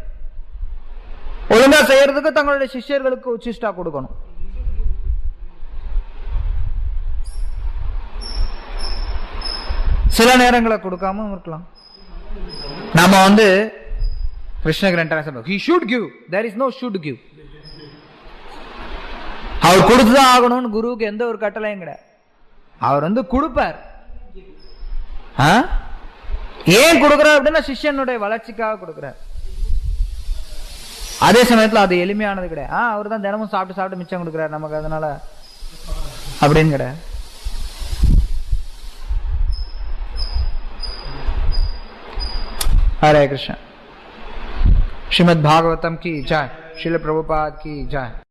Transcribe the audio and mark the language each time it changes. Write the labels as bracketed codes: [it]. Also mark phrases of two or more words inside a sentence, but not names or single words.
[ta] ஒழுங்கா செய்யறதுக்கு தங்களுடைய சிஷ்யர்களுக்கு உச்சிஷ்டா கொடுக்கணும். சில நேரங்களை கொடுக்காம இருக்கலாம். நாம வந்து கிருஷ்ண கிரந்த [en] he should give, there is no should give. [ta] அவர் கொடுத்துதான் ஆகணும்னு குருவுக்கு எந்த ஒரு கட்டளையும் கிடையாது. அவர் வந்து கொடுப்பார். ஏன் கொடுக்கிறார் அப்படின்னா சிஷ்யனுடைய வளர்ச்சிக்காக கொடுக்கிறார். அதே சமயத்துல அது எளிமையானது கிடையாது. அவர் தான் தினமும் சாப்பிட்டு சாப்பிட்டு மிச்சம் கொடுக்கிறார் நமக்கு, அதனால அப்படின்னு கிடையாது. [hi] हरे कृष्ण। श्रीमद् भागवतम की जय। श्रील प्रभुपाद की जय।